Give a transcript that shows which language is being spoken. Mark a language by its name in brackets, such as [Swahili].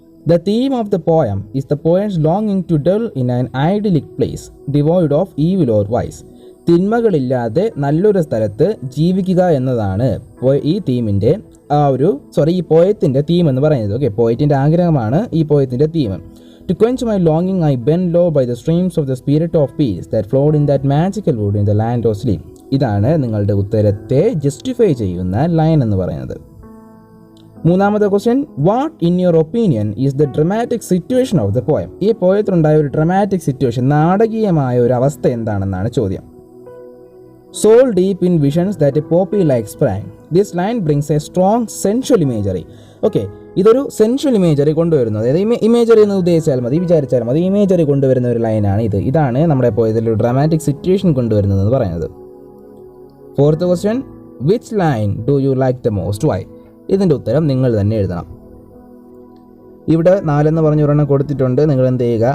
[English] The theme of the poem is the poets ലോങ്ങിങ് to del in an ഐഡിയലിക് place devoid of evil or vice. [Malayalam] തിന്മകളില്ലാതെ നല്ലൊരു സ്ഥലത്ത് ജീവിക്കുക എന്നതാണ് ഈ തീമിൻ്റെ ഈ പോയത്തിൻ്റെ തീം എന്ന് പറയുന്നത്. ഓക്കെ, പോയറ്റിൻ്റെ ആഗ്രഹമാണ് ഈ പോയത്തിൻ്റെ theme. [English] To quench my longing, I bend low by the streams of the spirit of peace that flowed in that magical wood in the land of sleep. [Malayalam] ഇതാണ് നിങ്ങളുടെ ഉത്തരത്തെ ജസ്റ്റിഫൈ ചെയ്യുന്ന ലൈൻ എന്ന് പറയുന്നത്. മൂന്നാമത്തെ [English] Question, what in your opinion is the dramatic situation of the poem? [Malayalam] ഈ പോയത്തിലുണ്ടായ ഒരു dramatic situation, നാടകീയമായ ഒരു അവസ്ഥ എന്താണെന്നാണ് ചോദ്യം. [English] Soul deep in visions that a poppy like sprang. This line brings a strong sensual imagery. [Malayalam] Okay, ഇതൊരു സെൻഷ്വൽ imagery കൊണ്ടുവരുന്നു. അതായത് ഇമേജറി എന്ന് ഉദ്ദേശിച്ചാൽ മതി, വിചാരിച്ചാൽ മതി. ഇമേജറി കൊണ്ടുവരുന്ന ഒരു ലൈനാണ് ഇത്. ഇതാണ് നമ്മുടെ പോയതിൽ ഒരു ഡ്രാമാറ്റിക് സിറ്റുവേഷൻ കൊണ്ടുവരുന്നതെന്ന് പറയുന്നത്. [English] Fourth question, which line do you like the most? [Malayalam] Y? ഇതിൻ്റെ ഉത്തരം നിങ്ങൾ തന്നെ എഴുതണം. ഇവിടെ 4 പറഞ്ഞ ഒരെണ്ണം കൊടുത്തിട്ടുണ്ട്. നിങ്ങൾ എന്ത് ചെയ്യുക?